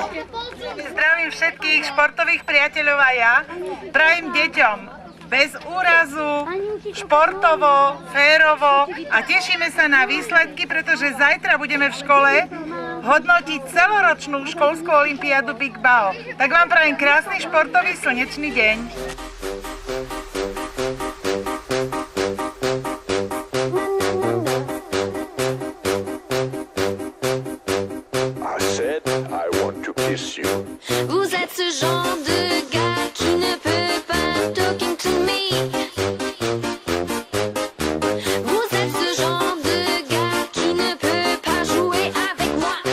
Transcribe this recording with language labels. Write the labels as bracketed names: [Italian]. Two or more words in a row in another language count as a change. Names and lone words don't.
[Slovak] Zdravím všetkých športových priateľov a ja prajem deťom bez úrazu, športovo, férovo a tešíme sa na výsledky, pretože zajtra budeme v škole hodnotiť celoročnú školskú olympiádu Big Bao. Tak vám prajem krásny športový slnečný deň. [French] Vous êtes ce genre de gars qui ne peut pas [English] talking to me. [French] Vous êtes ce genre de gars qui ne peut pas jouer avec moi.